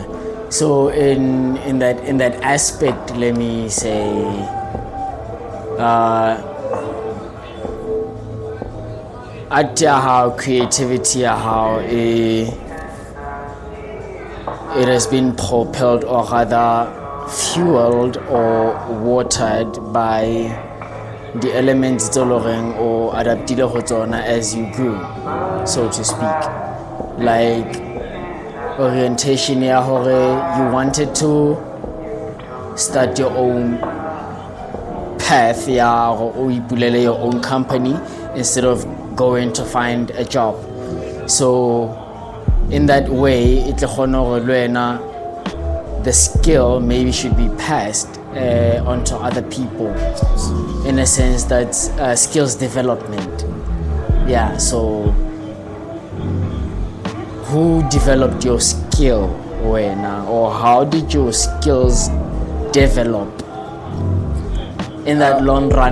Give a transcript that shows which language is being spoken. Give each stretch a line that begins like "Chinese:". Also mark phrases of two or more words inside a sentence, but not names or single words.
English: So in that aspect, let me say, at how creativity, how it has been propelled or rather fueled or watered by the elements or
Southern Sotho: adaptile ho tsona
English: as you grew, so to speak. Like orientation
Southern Sotho: ya hore
English: you wanted to start your own path
Southern Sotho: ya hore o ipulele
English: your own company instead of going to find a job. So in that way it
Southern Sotho: le khona hore le wena
English: the skill maybe should be passed onto other people in a sense that's skills development. Yeah, so who developed your skill when or how did your skills develop in that long run?